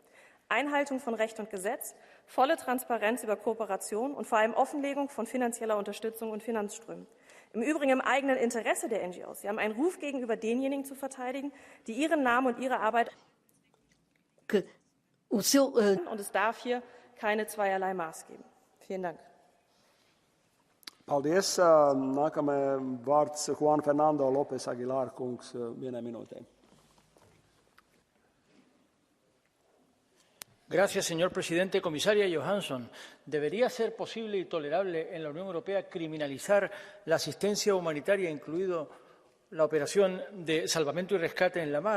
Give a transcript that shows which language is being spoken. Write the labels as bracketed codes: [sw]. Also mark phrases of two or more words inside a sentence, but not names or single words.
[de] Einhaltung von Recht und Gesetz, volle Transparenz über Kooperation und vor allem Offenlegung von finanzieller Unterstützung und Finanzströmen. Im Übrigen im eigenen Interesse der NGOs. Sie haben einen Ruf gegenüber denjenigen zu verteidigen, die ihren Namen und ihre Arbeit und es darf hier keine zweierlei Maß geben. Vielen Dank. [lv] Paldies. Nākamais vārds Juan Fernando López Aguilar kungs, 1 minūte. [es] Gracias, señor presidente. Comisaria Johansson, ¿debería ser posible y tolerable en la Unión Europea criminalizar la asistencia humanitaria, incluido la operación de salvamento y rescate en la mar?